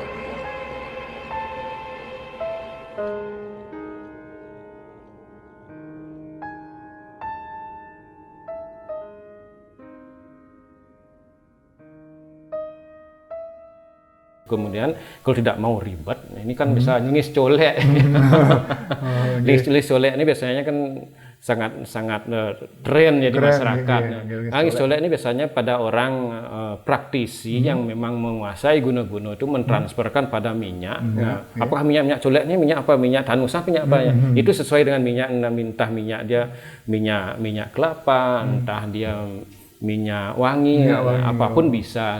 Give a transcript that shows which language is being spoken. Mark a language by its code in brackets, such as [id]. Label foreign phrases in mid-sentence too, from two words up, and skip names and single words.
[id] Kemudian kalau tidak mau ribet, ini kan bisa ngis colek. Ngis colek ini biasanya kan sangat tren ya di masyarakat. Ngis colek ini biasanya pada orang praktisi yang memang menguasai guna-guna itu mentransferkan pada minyak. Apakah minyak colek ini minyak apa? Minyak danusa, minyak apa ya? Itu sesuai dengan minyak, entah minyak dia minyak kelapa, entah dia minyak wangi, apapun bisa.